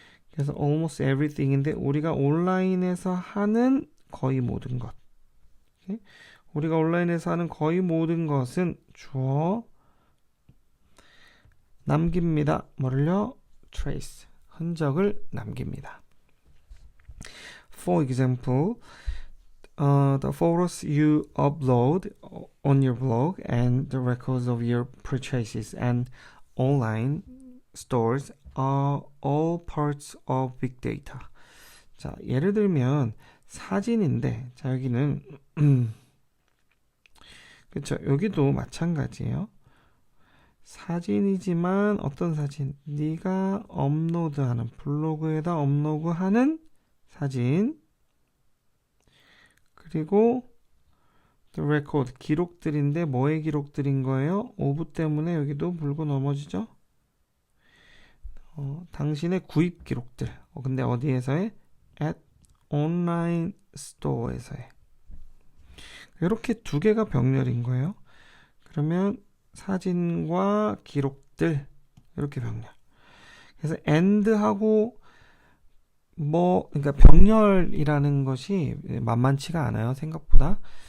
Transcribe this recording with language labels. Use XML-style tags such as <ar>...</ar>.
<ko>그래서</ko> <en>almost everything</en> <ko>인데 우리가 온라인에서 하는 거의 모든 것. 오케이? 우리가 온라인에서 하는 거의 모든 것은 주어 남깁니다. 뭐를요? trace. 흔적을 남깁니다.</ko> <en>for example, the photos you upload on your blog and the records of your purchases and online stores are all parts of big data.</en> <ko>자, 예를 들면 사진인데, 자, 여기는 그렇죠. 여기도 마찬가지예요. 사진이지만 어떤 사진? 네가 업로드하는 블로그에다 업로드하는 사진. 그리고 the record 기록들인데 뭐의 기록들인 거예요? 오브 때문에 여기도 물고 넘어지죠. 당신의 구입 기록들. 근데 어디에서의?</ko> <en>at online store</en> <ko>에서의. 이렇게 두 개가 병렬인 거예요. 그러면 사진과 기록들 이렇게 병렬. 그래서 and하고 그러니까 병렬이라는 것이 만만치가 않아요, 생각보다.</ko>